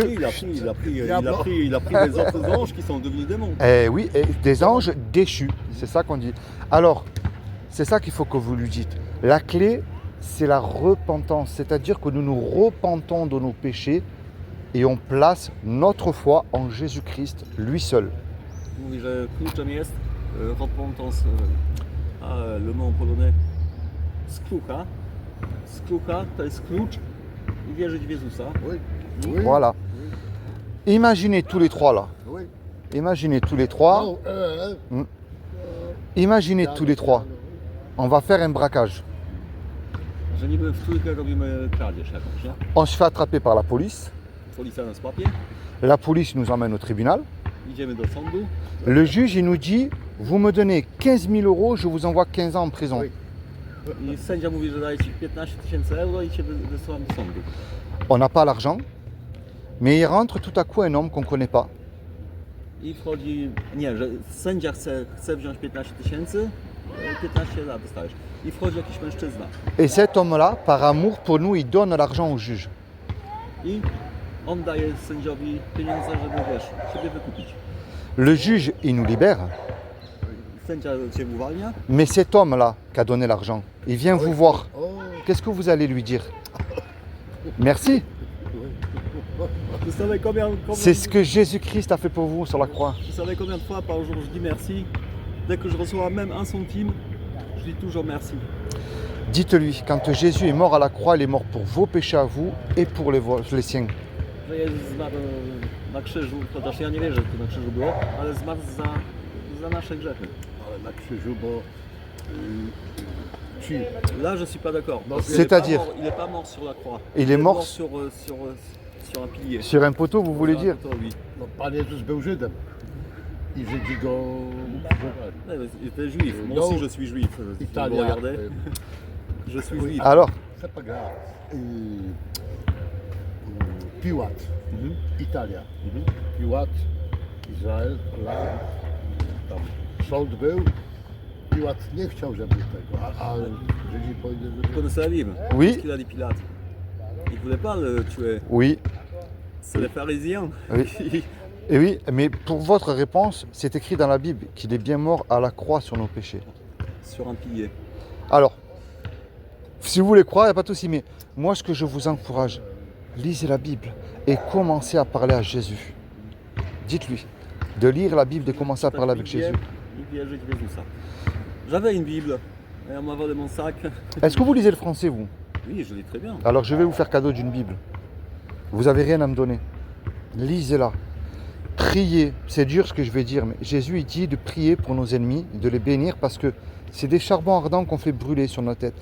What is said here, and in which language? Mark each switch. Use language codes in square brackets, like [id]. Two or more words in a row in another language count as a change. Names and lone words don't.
[fr] il a pris les autres anges qui sont devenus démons. Eh oui, et des anges déchus, c'est ça qu'on dit. Alors, c'est ça qu'il faut que vous lui dites. La clé, c'est la repentance, c'est-à-dire que nous nous repentons de nos péchés et on place notre foi en Jésus-Christ, lui seul. [pl] Mówi, że kluczem jest repentance, [fr] le mot en polonais, [pl] skrucha. Skrucha to jest klucz i wierzyć w Jezusa. [fr] Oui. Oui. Voilà. Imaginez tous les trois là. Oui. Imaginez tous les trois. Non, Imaginez tous les trois. On va faire un braquage. [pl] Że niby w trójkę robimy kradzież jakąś, nie? [fr] On se fait attraper par la police. [pl] Policja nas łapie, [fr] La police nous emmène au tribunal. [pl] idziemy do sądu. [fr] Le juge, il nous dit, vous me donnez 15 000 euros, je vous envoie 15 ans en prison. Oui. [pl] I sędzia mówi, że daje ci 15 000 euro i cię wysyłam do sądu. [fr] On n'a pas l'argent, mais il rentre tout à coup un homme qu'on ne connaît pas. [pl] I wchodzi, nie, że sędzia chce wziąć 15 000, 15 lat dostajesz. I wchodzi jakiś mężczyzna. [fr] Et cet homme-là, par amour pour nous, il donne l'argent au juge. [pl] I on daje sędziowi pieniądze, żeby wiesz, siebie wykupić. [fr] Le juge, il nous libère, [pl] Sędzia cię uwalnia. [fr] mais cet homme-là qui a donné l'argent, il vient vous voir. Oh, Qu'est-ce que vous allez lui dire? Merci. Vous savez C'est ce que Jésus-Christ a fait pour vous sur la croix. vous savez combien de fois par jour je dis merci? Dès que je reçois même un centime, je dis toujours merci. Dites-lui, quand Jésus est mort à la croix, il est mort pour vos péchés à vous et pour les siens. [pl] Że Jezus zmarł na krzyżu, chociaż ja nie wierzę, że to na krzyżu było, ale zmarł za nasze grzechy. ale na krzyżu, bo ci [fr] Là, je suis pas d'accord. Non, Parce qu'il c'est-à-dire il n'est pas mort sur la croix. Il est mort sur un pilier. sur un poteau, vous voulez Sur un dire? poteau, oui. [pl] no, Pan Jezus był Żydem i Żydzi go ukrzyżowali. [fr] Ouais, mais il était juif. Moi Non. aussi, je suis juif. Si vous Italia, regardez, je suis juif. Alors, c'est pas grave. [pl] Piłat, Italia. Piłat, Izrael, tam sąd był. Piłat nie chciał, żeby tego, a Żydzi powiedzieli, [fr] Vous connaissez la Bible? Oui. Qu'est-ce qu'il a dit Pilate? Il ne voulait pas le tuer. oui, C'est les pharisiens. Oui. et oui, mais pour votre réponse, c'est écrit dans la Bible qu'il est bien mort à la croix sur nos péchés. Sur un pilier. Alors, si vous voulez croire, il n'y a pas de souci, mais moi, ce que je vous encourage, lisez la Bible et commencez à parler à Jésus. Dites-lui de lire la Bible, de commencer à parler avec Jésus. [pl] I wierzyć w Jezusa. [fr] J'avais une Bible. Et on m'a volé mon sac. Est-ce que vous lisez le français, vous? Oui, je lis très bien. Alors, je vais vous faire cadeau d'une Bible. Vous n'avez rien à me donner. Lisez-la. Priez. C'est dur ce que je vais dire, mais Jésus il dit de prier pour nos ennemis, de les bénir parce que c'est des charbons ardents qu'on fait brûler sur nos têtes.